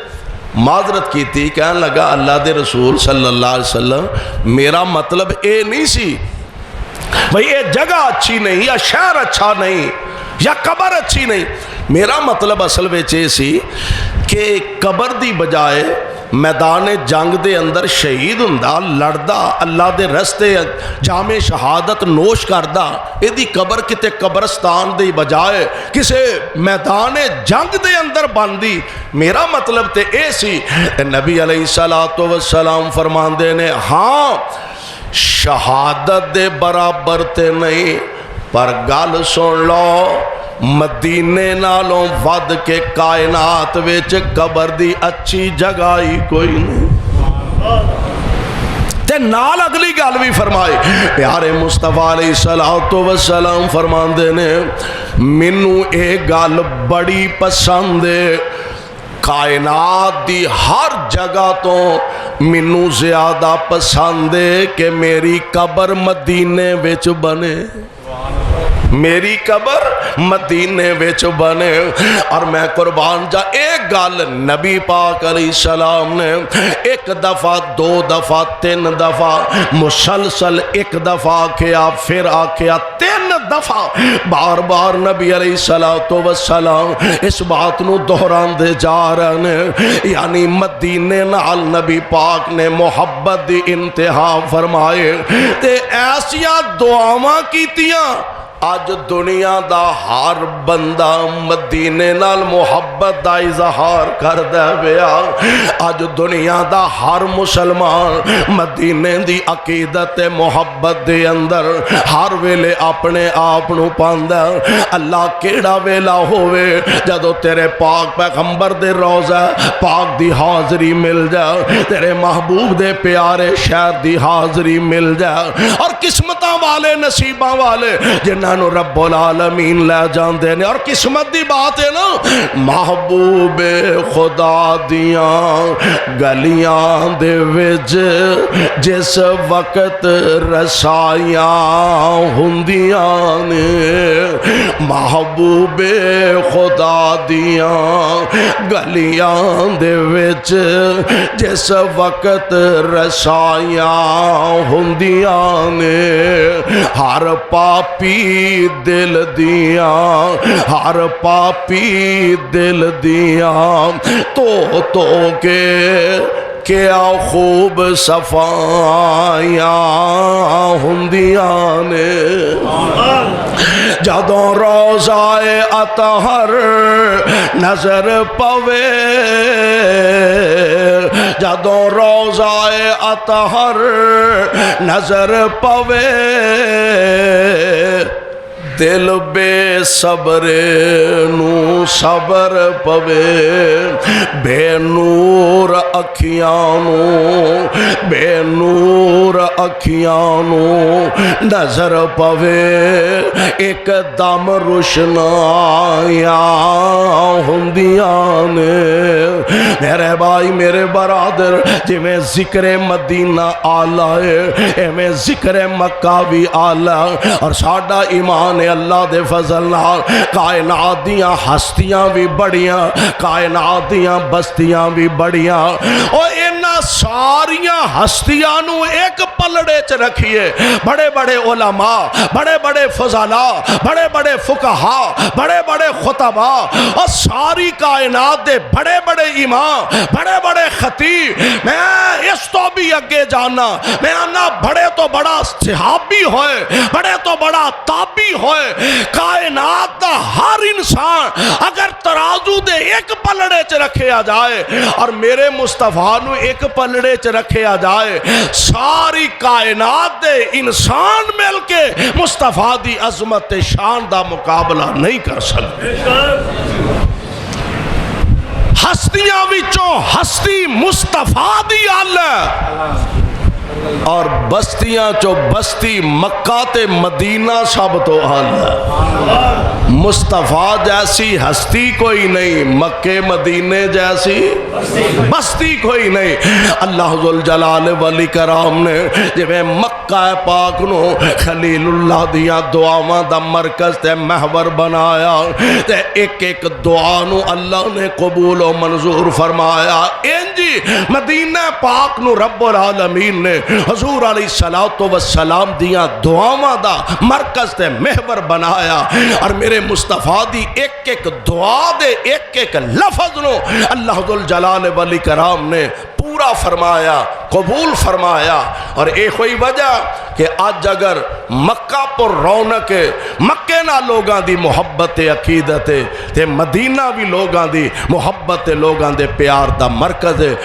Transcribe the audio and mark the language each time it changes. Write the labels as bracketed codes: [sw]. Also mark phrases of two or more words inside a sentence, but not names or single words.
[pa] معذرت کیتی، کہنے لگا اللہ دے رسول [ar] صلی اللہ علیہ وسلم [pa] میرا مطلب اے نہیں سی بھئی [ur] یہ جگہ اچھی نہیں یا شہر اچھا نہیں یا قبر اچھی نہیں، [pa] میرا مطلب اصل وچ یہ سی کہ قبر دی بجائے میدان جنگ دے اندر شہید ہوندا، لڑدا، اللہ دے رستے جام شہادت نوش کردا، ایدی قبر کتے قبرستان دی بجائے کسے میدان جنگ دے اندر باندی، میرا مطلب تے اے سی۔ نبی [ar] علیہ السلام [pa] فرماندے نے، ہاں شہادت دے برابر تے نہیں، پر گل سن لو مدینے نالوں ود کے کائنات وچ قبر دی اچھی جگہ ہی کوئی نہیں۔ تے نال اگلی گل بھی فرمائی، پیارے مصطفیٰ [ar] علیہ السلام [pa] فرماندے نے، مینوں اے گل بڑی پسند ہے، کائنات دی ہر جگہ تو مینوں زیادہ پسند ہے کہ میری قبر مدینے وچ بنے، میری قبر مدینے وچ بنے۔ اور میں قربان جا ایک گل نبی پاک [ar] علیہ السلام [pa] نے ایک دفعہ، دو دفعہ، تین دفعہ مسلسل، ایک دفعہ آکھیا پھر آکھیا 3 دفعہ، بار بار نبی [ar] علیہ السلام [pa] اس بات نو دہران دے [ur] جا رہے ہیں، [pa] یعنی مدینے نال نبی پاک نے محبت دی انتہا فرمائے تے ایسیاں دعاواں کیتیاں اج دنیا دا ہر بندہ مدینے نال محبت دا اظہار کردا پیا. اج دنیا دا ہر مسلمان مدینے دی عقیدت محبت دے اندر ہر ویلے اپنے آپ نو پاندا. اللہ کیڑا ویلا ہووے جدو تیرے پاک پیغمبر دے روضہ پاک دی حاضری مل جائے, تیرے محبوب دے پیارے شہر دی حاضری مل جائے. اور قسمتاں والے نصیباں والے جنہاں نو [ar] رب العالمین [pa] لے جاندے نے. اور قسمت دی بات ہے نا, محبوب خدا دیاں گلیاں دے وچ جس وقت رسائیاں ہوندیاں نے, محبوب خدا دیاں گلیاں دے وچ جس وقت رسائیاں ہوندیاں نے, ہر پاپی دل دیاں, ہر پاپی دل دیاں تو کے کیا خوب صفائیاں ہوندیاں نے. جدوں روضہ اطہر نظر پوے, جدوں روضہ اطہر نظر پوے, دل بے صبر نو صبر پوے, بے نور اکھیاں نو, بے نور اکھیاں نو نظر پوے, ایک دم روشنائیاں ہوندیاں نے. میرے بھائی میرے برادر, جویں ذکر مدینہ آلہ ہے ایویں ذکر مکہ بھی آلہ. اور ساڈا ایمان اللہ دے فضل نال کائنات دیاں ہستیاں بھی بڑیاں, کائنات دیاں بستیاں بھی بڑیاں. اور انہاں ساریاں ہستیاں نو ایک پلڑے چ رکھیے. بڑے بڑے علماء, بڑے بڑے فضلاء, بڑے بڑے فقہاء, بڑے بڑے خطباء, اور ساری کائنات دے بڑے بڑے امام, بڑے بڑے خطیب. میں اس تو بھی اگے جانا, میں آنا بڑے تو بڑا صحابی ہوئے, بڑے تو بڑا تابعی ہوئے. کائنات دا ہر انسان اگر ترازو دے ایک پلڑے چ رکھیا جائے اور میرے مصطفیٰ نو ایک پلڑے چ رکھیا جائے, ساری کائنات دے انسان مل کے مصطفیٰ دی عظمت شان دا مقابلہ [ur] نہیں کر سکتے. [pa] ہستیاں وچوں ہستی مصطفیٰ دی اللہ, اور بستیاں چو بستی مکہ تے مدینہ سب تو آلہ. مصطفیٰ جیسی ہستی کوئی نہیں, مکے مدینے جیسی بستی کوئی نہیں. اللہ [ar] ذوالجلال والاکرام [pa] نے جویں مکہ پاک نو خلیل اللہ دیاں دعاواں دا مرکز تے محور بنایا, تے ایک ایک دعا نو اللہ نے قبول و منظور فرمایا. انجی مدینہ پاک نو [ar] رب العالمین [pa] نے حضور [ar] علیہ السلام [pa] دیاں دعاواں دا مرکز تے محور بنایا. اور میرے مصطفیٰ دی ایک ایک دعا دے ایک ایک لفظ نو اللہ [ar] ذوالجلال والاکرام [pa] نے پورا فرمایا, قبول فرمایا. اور ایک ہوئی وجہ کہ آج اگر مکہ پر رونق مکہ نہ لوگاں دی محبت عقیدت تے مدینہ بھی لوگاں دی محبت لوگاں دے پیار دا مرکز ہے.